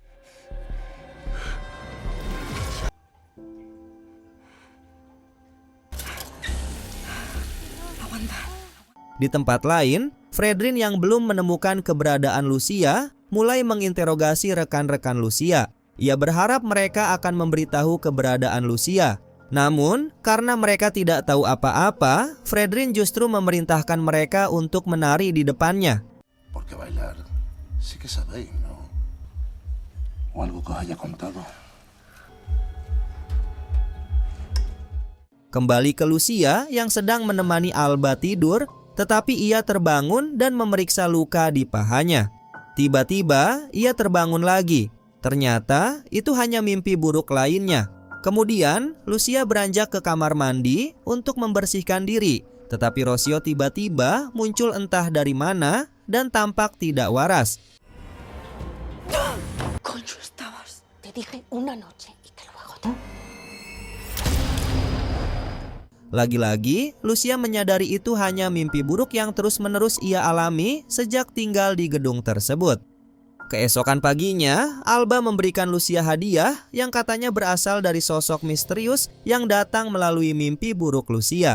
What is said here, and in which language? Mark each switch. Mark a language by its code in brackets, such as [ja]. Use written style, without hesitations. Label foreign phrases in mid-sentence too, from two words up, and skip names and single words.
[id] Di tempat lain, Fredrin yang belum menemukan keberadaan Lucia mulai menginterogasi rekan-rekan Lucia. Ia berharap mereka akan memberitahu keberadaan Lucia. Namun, karena mereka tidak tahu apa-apa, Fredrin justru memerintahkan mereka untuk menari di depannya. [es] Porque bailar sí que sabéis, ¿no? O algo que os haya contado. [id] Kembali ke Lucia yang sedang menemani Alba tidur, tetapi ia terbangun dan memeriksa luka di pahanya. Tiba-tiba, ia terbangun lagi. Ternyata, itu hanya mimpi buruk lainnya. Kemudian, Lucia beranjak ke kamar mandi untuk membersihkan diri. Tetapi Rocio tiba-tiba muncul entah dari mana dan tampak tidak waras. [es] Coño, estabas. Te dije una noche y que luego te... [id] Lagi-lagi, Lucia menyadari itu hanya mimpi buruk yang terus-menerus ia alami sejak tinggal di gedung tersebut. Keesokan paginya, Alba memberikan Lucia hadiah yang katanya berasal dari sosok misterius yang datang melalui mimpi buruk Lucia.